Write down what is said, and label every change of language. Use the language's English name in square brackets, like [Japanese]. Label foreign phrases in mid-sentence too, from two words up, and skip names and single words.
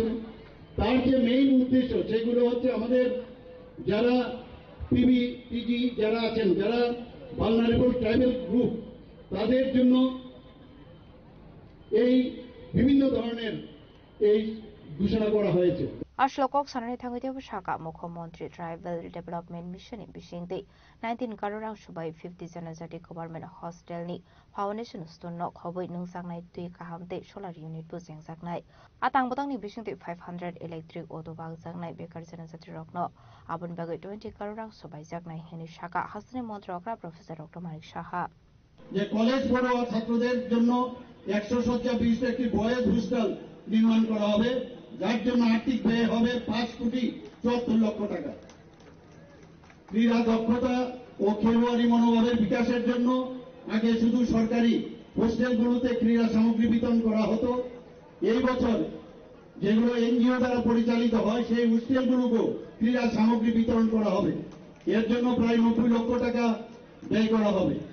[Bangla] তার যে মেইন উদ্দেশ্য সেগুলো হচ্ছে আমাদের যারা PG যারা আছেন, যারা [English] vulnerable tribal group, [Bangla] তাদের জন্য এই বিভিন্ন ধরনের এই ঘোষণা করা হয়েছে। [Kok Borok] Ashlo kok sanani thangi debu shaka Mukhyamantri Tribal Development Mission in Bishingti 19 karorang subai 50 janajati [English] government hostel [Kok Borok] ni [English] foundation stone [Kok Borok] nok hoboi nungsangnai tui kahamte [English] solar unit [Kok Borok] bu jengjaknai atang botang ni Bishingti 500 [English] electric auto [Kok Borok] bagjaknai bekar janajati rokno abun bagai 20 karorang subai jaknai hini shaka hasni montrokra Professor Dr. Manik Saha [Bangla] যে কলেজ পড়ুয়া ছাত্রদের জন্য 100 শয্যা বিশিষ্ট একটি [English] boys hostel [Bangla] নির্মাণ করা হবে যার জন্য আর্থিক ব্যয় হবে 5 কোটি 74 লক্ষ টাকা ক্রীড়া দক্ষতা ও খেলোয়াড়ি মনোভাবের বিকাশের জন্য আগে শুধু সরকারি হোস্টেলগুলোতে ক্রীড়া সামগ্রী বিতরণ করা হতো এই বছর যেগুলো এনজিও দ্বারা পরিচালিত হয় সেই হোস্টেলগুলোকেও ক্রীড়া সামগ্রী বিতরণ করা হবে এর জন্য প্রায় 90 লক্ষ টাকা ব্যয় করা হবে